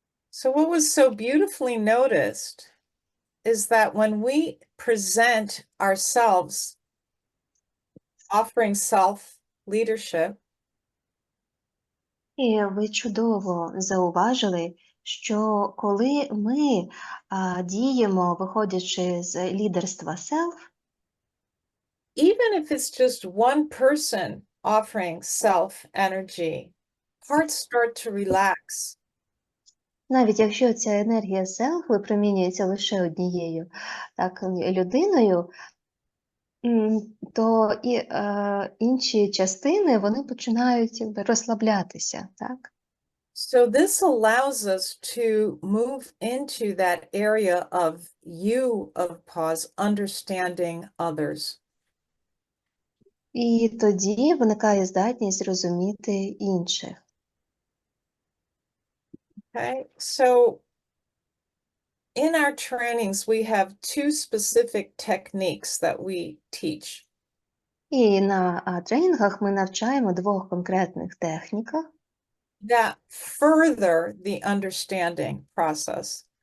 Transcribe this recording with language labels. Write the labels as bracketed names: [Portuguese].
[English] So what was so beautifully noticed is that when we present ourselves, offering self-leadership, [Ukrainian] І ви чудово зауважили, що коли ми діємо, виходячи з лідерства self, [English] even if it's just one person offering self-energy, hearts start to relax. [Ukrainian] навіть якщо ця енергія self випромінюється лише однією людиною, то і інші частини, вони починають розслаблятися, так? [English] So this allows us to move into that area of you, of pause, understanding others. [Ukrainian] І тоді виникає здатність розуміти інших. [English] Okay, so in our trainings, we have two specific techniques that we teach. [Ukrainian] І на тренінгах ми навчаємо двох конкретних техніках, [English] That further the understanding process.